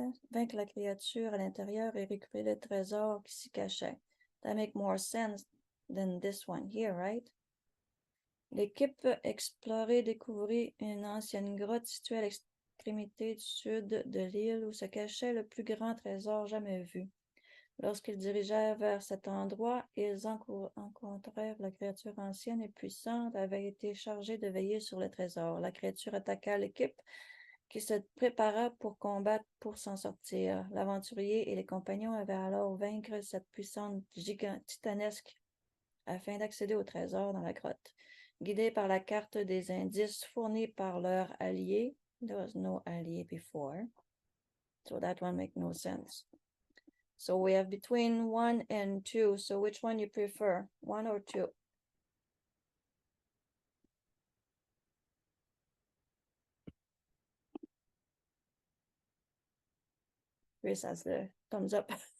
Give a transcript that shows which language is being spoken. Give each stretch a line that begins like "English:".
French: Vaincre la créature à l'intérieur et récupérer le trésor qui s'y cachait.
English: That make more sense than this one here, right?
French: L'équipe explorait, découvrit une ancienne grotte située à l'extrémité du sud de l'île où se cachait le plus grand trésor jamais vu. Lorsqu'ils dirigèrent vers cet endroit, ils rencontrèrent la créature ancienne et puissante avait été chargée de veiller sur le trésor. La créature attaqua l'équipe qui se prépara pour combattre pour s'en sortir. L'aventurier et les compagnons avaient alors vaincre cette puissante gigante titanesque afin d'accéder au trésor dans la grotte. Guidés par la carte des indices fournis par leurs alliés,
English: there was no allié before, so that one makes no sense. So we have between 1 and 2. So which one you prefer, 1 or 2? Chris has the thumbs up.